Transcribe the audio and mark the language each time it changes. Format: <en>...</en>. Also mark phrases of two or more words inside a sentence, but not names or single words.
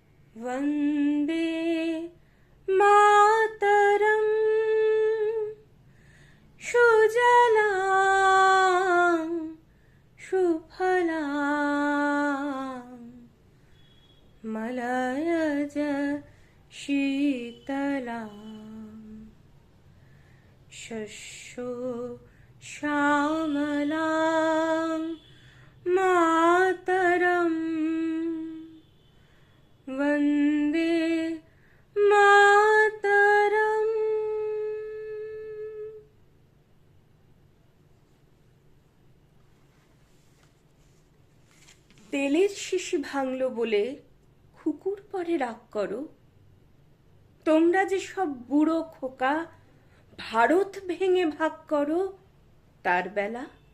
<sa>वन्दे मातरं सुजलां सुफलां मलयज शीतलां शस्यो श्यामलां मातरं वन्दे মাতরম।</sa> <bn>তেলের শিশি ভাঙলো বলে খুকুর পরে রাগ করো? তোমরা যে সব বুড়ো খোকা ভারত ভেঙে ভাগ করো, তার বেলা?</bn>